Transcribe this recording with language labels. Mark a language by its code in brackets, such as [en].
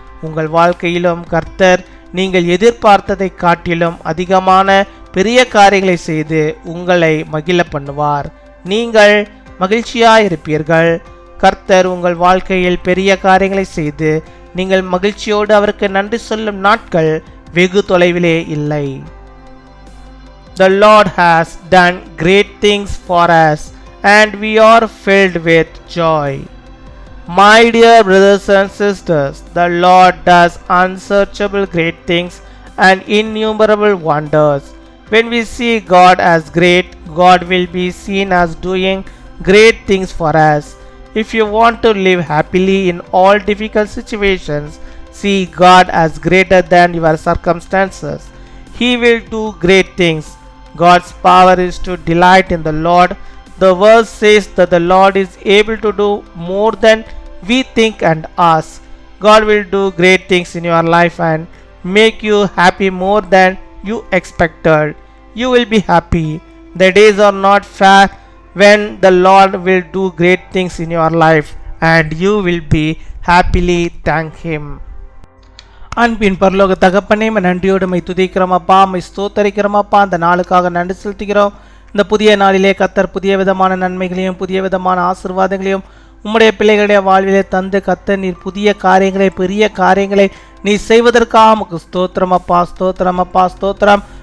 [ta] உங்கள் வாழ்க்கையிலும் கர்த்தர் நீங்கள் எதிர்பார்த்ததை காட்டிலும் அதிகமான பெரிய காரியங்களை செய்து உங்களை மகிழ பண்ணுவார். நீங்கள் மகிழ்ச்சியாயிருப்பீர்கள். கர்த்தர் உங்கள் வாழ்க்கையில் பெரிய காரியங்களை செய்து நீங்கள் மகிழ்ச்சியோடு அவருக்கு நன்றி சொல்லும் நாட்கள் வெகு தொலைவிலே இல்லை. [en] The Lord has done great things for us and we are filled with joy. My dear brothers and sisters, the Lord does unsearchable great things and innumerable wonders. When we see God as great, God will be seen as doing great things for us. If you want to live happily in all difficult situations, see God as greater than your circumstances. He will do great things. God's power is to delight in the Lord. The verse says that the Lord is able to do more than we think and ask. God will do great things in your life and make you happy more than you expected. You will be happy. The days are not far when the Lord will do great things in your life and you will be happily thank Him. [ta] அன்பின் பரலோக தகப்பனே, நன்றியோடு my துதிக்கிறோம் அப்பா, my ஸ்தோத்தரிக்கிறோம் அப்பா. அந்த நாளுக்காக நன்றி செலுத்துகிறோம். இந்த புதிய நாளிலே கர்த்தர் புதிய விதமான நன்மைகளையும் புதிய விதமான ஆசீர்வாதங்களையும் உம்முடைய பிள்ளைகளுடைய வாழ்விலே தந்து கர்த்தர் நீர் புதிய காரியங்களை பெரிய காரியங்களை நீ செய்வதற்காக உமக்கு ஸ்தோத்திரம் அப்பா, ஸ்தோத்திரம் அப்பா, ஸ்தோத்திரம்.